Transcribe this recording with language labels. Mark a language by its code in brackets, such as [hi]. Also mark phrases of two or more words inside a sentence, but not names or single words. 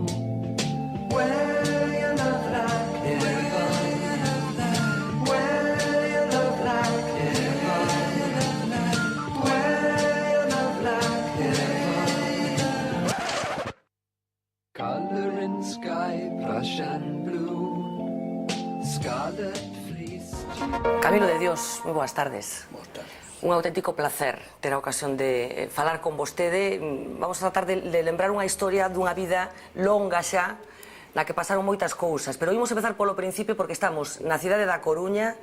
[en] Where you love like heaven, where you love like heaven, where you love like heaven. Color in sky, Prussian blue, scarlet fleece. [gl] Camilo de Dios, moi boas tardes. Boas tardes. Un auténtico placer ter a ocasión de falar con vostede. Vamos a tratar de lembrar unha historia dunha vida longa xa, na que pasaron moitas cousas, pero imos empezar polo principio porque estamos na cidade da Coruña.